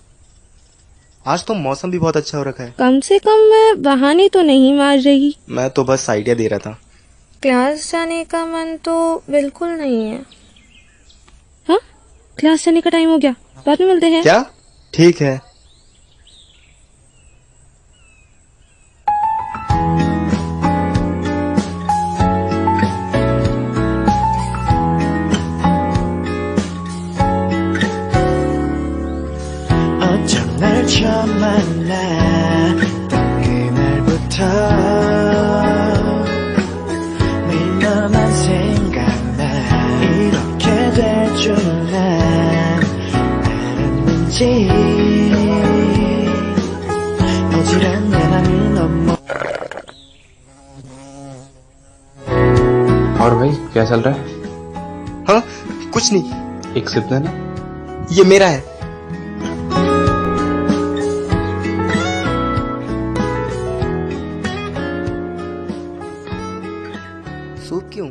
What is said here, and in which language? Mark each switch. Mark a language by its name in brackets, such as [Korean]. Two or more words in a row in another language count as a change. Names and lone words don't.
[Hindi] आज तो मौसम भी बहुत अच्छा हो रखा है। कम से कम मैं बहाने तो नहीं मार रही। मैं तो बस आइडिया दे रहा था। क्लास जाने का मन तो बिल्कुल नहीं है। हाँ, क्लास जाने का टाइम हो गया, बाद में मिलते हैं। क्या? ठीक है। [Korean] 어쩜 날 처음 만나 그날부터 매일 너만 생각나 이렇게 될 줄 난 알았는지 어지러운 내 맘을 너무 [Hindi] और भाई क्या चल रहा है? हाँ, कुछ नहीं। एक सिप देना। ये मेरा है। सूप क्यों?